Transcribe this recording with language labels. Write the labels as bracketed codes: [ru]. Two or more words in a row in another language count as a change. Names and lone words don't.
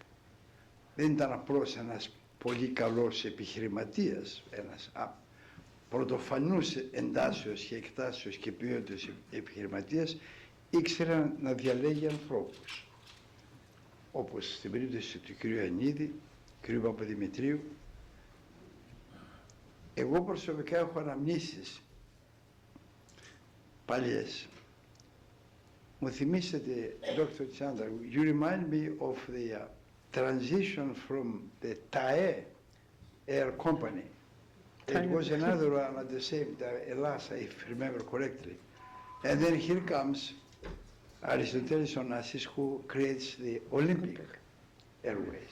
[el] Δεν ήταν απλώς ένας πολύ καλός επιχειρηματίας, ένας πρωτοφανούς εντάσεως και εκτάσεως και ποιότητας επιχειρηματίας, ήξερε να διαλέγει ανθρώπους. Όπως στην περίπτωση του κ. Ιωαννίδη, κ. Παπαδημητρίου. Εγώ προσωπικά έχω αναμνήσεις παλιές. Μου θυμίσετε, [en] Dr. Chandra, you remind me of the transition from the TAE Air Company. It was another one at the same time, TSILAS, if I remember correctly. And then here comes Aristoteles Onassis, who creates the Olympic Airways.